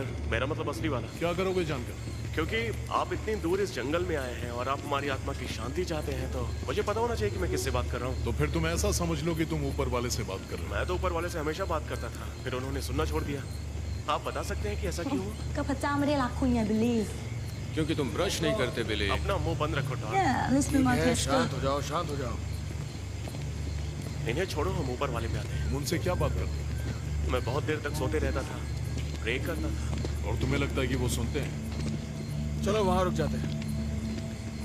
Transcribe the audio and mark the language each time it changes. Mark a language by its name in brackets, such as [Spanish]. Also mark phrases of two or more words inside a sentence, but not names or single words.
[Hindi] मेरा मतलब असली वाला। क्या करोगे जानकर? क्योंकि आप इतनी दूर इस जंगल में आए हैं और आप हमारी आत्मा की शांति चाहते हैं, तो मुझे पता होना चाहिए कि मैं किससे बात कर रहा हूँ। तो फिर तुम ऐसा समझ लो कि तुम ऊपर वाले से बात कर रहे हो। मैं तो ऊपर वाले से हमेशा बात करता था, फिर उन्होंने सुनना छोड़ दिया। आप बता सकते हैं कि ऐसा क्यों हुआ? [Thai] ก็พระเจ้าไม่ได้รักคุณไงบิลลี่ [Hindi] क्योंकि तुम ब्रश नहीं करते बिली। अपना मुंह बंद रखो डॉन। [English] Yeah, this is my [Hindi] ठीक है, [English] test. [Hindi] शांत हो जाओ, शांत हो जाओ। इन्हें छोड़ो, हम ऊपर वाले पे आते हैं। उनसे क्या बात करते हो? मैं बहुत देर तक सोते रहता था, प्रे करता था। और तुम्हें लगता है कि वो सुनते हैं? चलो वहां रुक जाते हैं।